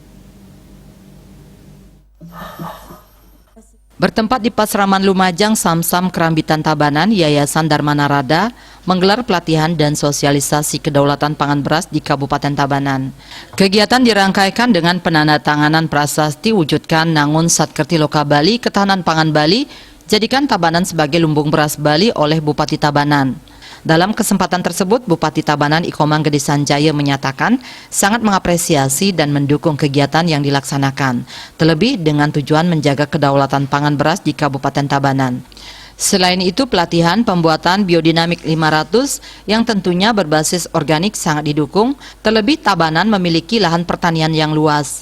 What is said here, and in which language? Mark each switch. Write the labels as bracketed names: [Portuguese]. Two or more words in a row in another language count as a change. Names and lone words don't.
[Indonesian] Bertempat di Pasraman Lumajang, Samsam, Kerambitan, Tabanan, Yayasan Dharma Narada menggelar pelatihan dan sosialisasi kedaulatan pangan beras di Kabupaten Tabanan. Kegiatan dirangkaikan dengan penandatanganan prasasti wujudkan Nangun Satkerti Loka Bali, Ketahanan Pangan Bali, jadikan Tabanan sebagai lumbung beras Bali oleh Bupati Tabanan. Dalam kesempatan tersebut, Bupati Tabanan Ikomang Gede Sanjaya menyatakan sangat mengapresiasi dan mendukung kegiatan yang dilaksanakan, terlebih dengan tujuan menjaga kedaulatan pangan beras di Kabupaten Tabanan. Selain itu, pelatihan pembuatan biodinamik 500 yang tentunya berbasis organik sangat didukung, terlebih Tabanan memiliki lahan pertanian yang luas.